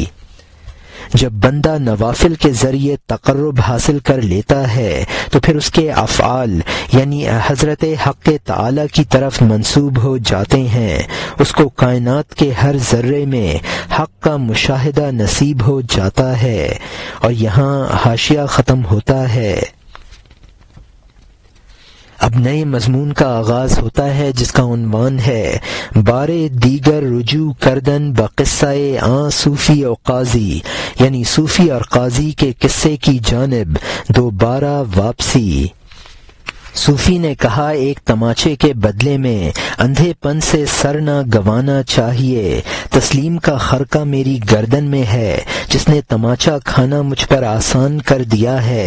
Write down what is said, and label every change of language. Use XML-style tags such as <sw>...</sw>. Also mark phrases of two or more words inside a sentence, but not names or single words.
<ur>جب بندہ نوافل کے ذریعے تقرب حاصل کر لیتا ہے تو پھر اس کے افعال یعنی حضرت حق تعالی کی طرف منسوب ہو جاتے ہیں، اس کو کائنات کے ہر ذرے میں حق کا مشاہدہ نصیب ہو جاتا ہے۔ اور یہاں حاشیہ ختم ہوتا ہے۔ اب نئے مضمون کا آغاز ہوتا ہے جس کا عنوان ہے</ur> <fa>بارے دیگر رجوع کردن بقصہ صوفی و قاضی،</fa> <ur>یعنی صوفی اور قاضی کے قصے کی جانب دوبارہ واپسی۔ صوفی نے کہا ایک تماچے کے بدلے میں اندھے پن سے سر نہ گوانا چاہیے. تسلیم کا خرقہ میری گردن میں ہے، جس نے تماچا کھانا مجھ پر آسان کر دیا ہے.</ur>